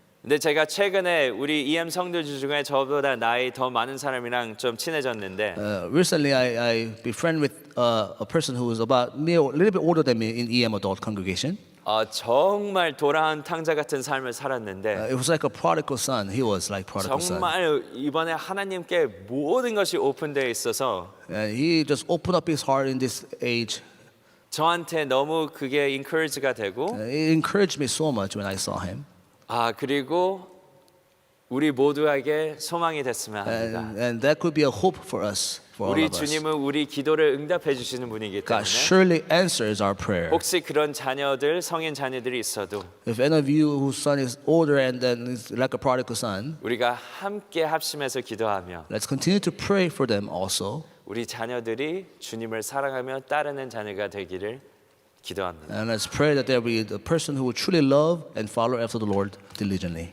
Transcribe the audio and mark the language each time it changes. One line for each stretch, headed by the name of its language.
Korean: 근데 제가 최근에 우리 EM 성도들 중에 저보다 나이 더 많은 사람이랑 좀 친해졌는데
English: Recently, I befriend with a person who is about me, a little bit older than me in EM adult congregation.
Korean: 정말 돌아온 탕자 같은 삶을 살았는데
English: It was like a prodigal son. He was like prodigal son.
Korean: 정말 이번에 하나님께 모든 것이 오픈되어 있어서
English: And he just opened up his heart in this age.
Korean: 저한테 너무 그게 encourage가 되고
English: It encouraged me so much when I saw him.
Korean: 그리고 우리 모두에게 소망이 됐으면 합니다.
English: And that could be a hope for us, for all
Korean: 우리
English: of us.
Korean: 주님은 우리 기도를 응답해 주시는 분이기
English: God
Korean: 때문에
English: surely answers our prayer.
Korean: 혹시 그런 자녀들, 성인 자녀들이 있어도
English: If any of you whose son is older and then is like a prodigal son,
Korean: 우리가 함께 합심해서 기도하며
English: let's continue to pray for them also.
Korean: 우리 자녀들이 주님을 사랑하며 따르는 자녀가 되기를 기도합니다.
English: And let's pray that there will be the person who will truly love and follow after the Lord diligently.